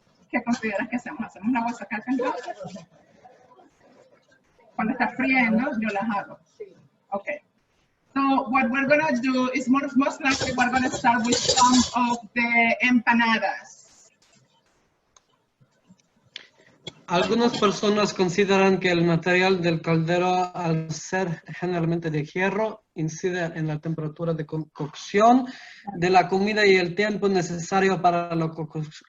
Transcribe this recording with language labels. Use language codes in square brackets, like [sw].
[es] ¿Qué consideras que hacemos? ¿Hacemos una guasacaca entonces? Cuando está friendo, yo las hago. [en] Okay. So what we're gonna do is most likely we're gonna start with some of the empanadas. [es] Algunas personas consideran que el material del caldero, al ser generalmente de hierro, incide en la temperatura de cocción de la comida y el tiempo necesario para la cocción.